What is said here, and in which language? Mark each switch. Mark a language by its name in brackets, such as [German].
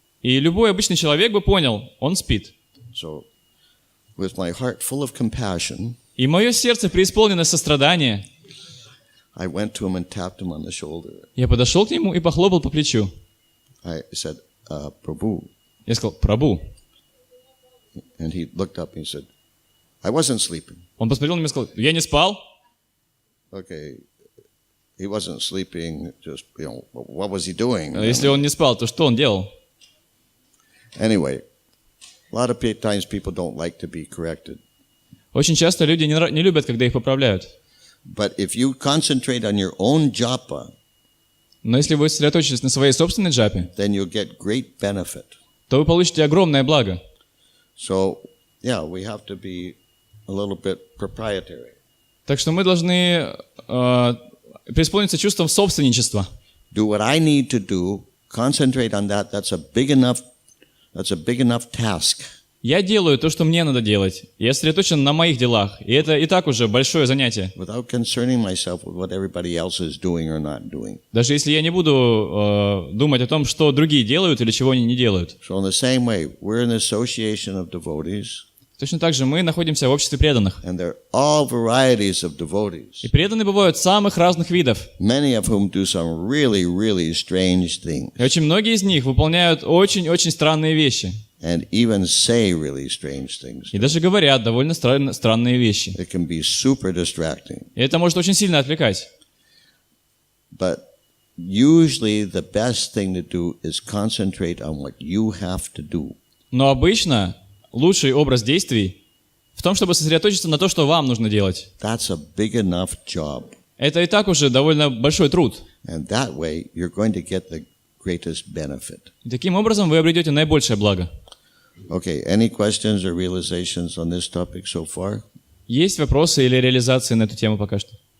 [Russian] И любой обычный человек бы понял, он спит. [English] So with my heart full of compassion, [Russian] И мое сердце преисполнено сострадания. [English] I went to him and tapped him on the shoulder. [Russian] Я подошел к нему и похлопал по плечу. [English] I said, Prabhu. [Russian] Я сказал: Прабху. [English] And he looked up and he said, I wasn't sleeping. [Russian] Он посмотрел на меня и сказал: я не спал. [English] Okay, he wasn't sleeping, just, what was he doing? [Russian] Если он не спал, то что он делал? [English] Anyway, a lot of times people don't like to be corrected. [Russian] Очень часто люди не любят, когда их поправляют. [English] But if you concentrate on your own japa, [Russian] Но если вы сосредоточитесь на своей собственной джапе, [English] then you'll get great benefit. [Russian] то вы получите огромное благо. [English] So, yeah, we have to be a little bit proprietary. [Russian] Так что мы должны преисполниться чувством собственничества. [English] Do what I need to do, concentrate on that. That's a big enough task. [Russian] Я делаю то, что мне надо делать. Я сосредоточен на моих делах. И это и так уже большое занятие. [English] Without concerning myself with what everybody else is doing or not doing. [Russian] Даже если я не буду думать о том, что другие делают или чего они не делают. [English] So in the same way, we're an association of devotees. [Russian] Точно так же мы находимся в обществе преданных. [English] And there are all varieties of devotees. [Russian] И преданные бывают самых разных видов. [English] Many of whom do some really, really strange things. [Russian] И очень многие из них выполняют очень-очень странные вещи. [English] And even say really strange things. [Russian] И даже говорят довольно странные вещи. [English] It can be super distracting. [Russian] И это может очень сильно отвлекать. [English] But usually the best thing to do is concentrate on what you have to do. [Russian] Но обычно лучший образ действий в том, чтобы сосредоточиться на том, что вам нужно делать. [English] That's a big enough job. [Russian] Это и так уже довольно большой труд. [English] And that way you're going to get the greatest benefit. [Russian] И таким образом вы обретете наибольшее благо. [English] Okay, any questions or realizations on this topic so far? [Russian] Есть вопросы или реализации на эту тему пока что?